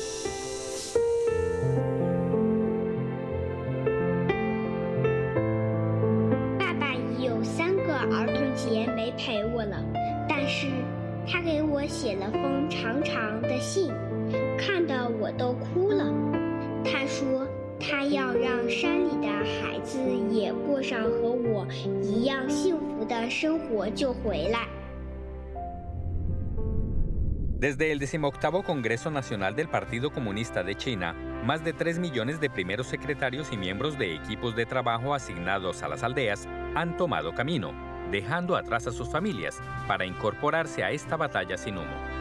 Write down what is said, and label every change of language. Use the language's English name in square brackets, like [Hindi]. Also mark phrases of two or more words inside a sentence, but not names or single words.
[Chinese] 爸爸已有3个儿童节没陪我了，但是他给我写了封长长的信，看得我都哭了。他说他要让山里的孩子也过上和我一样幸福的生活就回来。 [Spanish] Desde el 18º Congreso Nacional del Partido Comunista de China, más de 3 millones de primeros secretarios y miembros de equipos de trabajo asignados a las aldeas han tomado camino, dejando atrás a sus familias para incorporarse a esta batalla sin humo.